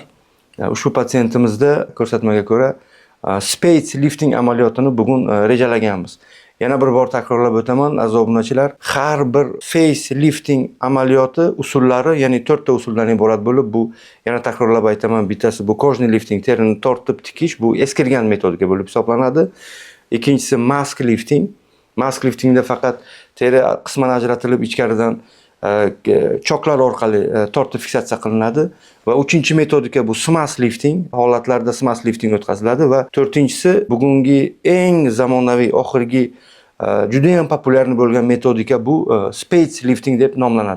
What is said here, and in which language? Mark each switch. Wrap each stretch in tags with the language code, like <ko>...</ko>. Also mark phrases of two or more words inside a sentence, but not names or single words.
<uz>Ushbu patsientimizda ko'rsatmaga ko'ra</uz> <en>space lifting</en> <uz>amaliyotini bugun rejalaganmiz. Yana bir bor takrorlab o'taman aziz obunachilar, har bir</uz> <en>face lifting</en> <uz>amaliyoti usullari, ya'ni 4 ta usuldan iborat bo'lib, bu yana takrorlab aytaman, bittasi bu kojniy lifting, terini tortib tikish, bu eskirgan metodika bo'lib hisoblanadi.</uz> <en>Ikkinchisi mask lifting. Mask liftingda</en> <uz>faqat teri qisman ajratilib ichkaridan choklar orqali tortib fiksatsiya qilinadi va uchinchi metodika bu</uz> <en>smash lifting.</en> <uz>Holatlarda</uz> <en>smash lifting</en> <uz>o'tkaziladi va to'rtinchisi bugungi eng zamonaviy oxirgi juda ham populyar bo'lgan metodika bu</uz> <en>space lifting</en> <uz>deb nomlanadi.</uz>